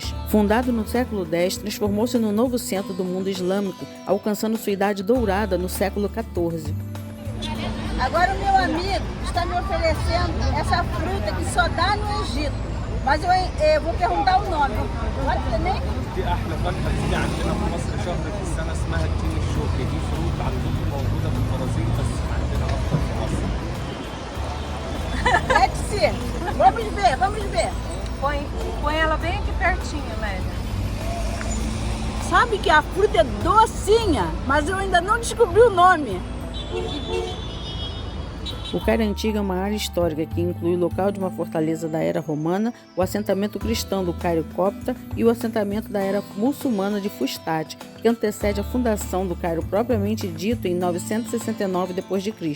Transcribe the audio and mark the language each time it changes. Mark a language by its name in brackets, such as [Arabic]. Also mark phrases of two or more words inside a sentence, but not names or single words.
[Portuguese] Fundado no século X, transformou-se no novo centro do mundo islâmico, alcançando sua idade dourada no século XIV. Agora o meu amigo está me oferecendo essa fruta que só dá no Egito. Mas eu vou perguntar o nome. Pode também? [Arabic] دي احلى فاكهه بتيجي عندنا في مصر شهر في السنه، اسمها التين الشوكي. دي فروت عندكم موجوده في البرازيل بس عندنا اكتر في مصر. [Portuguese] Pode ser. Vamos ver, vamos ver. Põe ela bem aqui pertinho, Lélia. Sabe que a fruta é docinha, mas eu ainda não descobri o nome. O Cairo Antigo é uma área histórica que inclui o local de uma fortaleza da era romana, o assentamento cristão do Cairo Copta e o assentamento da era muçulmana de Fustat, que antecede a fundação do Cairo propriamente dito em 969 d.C.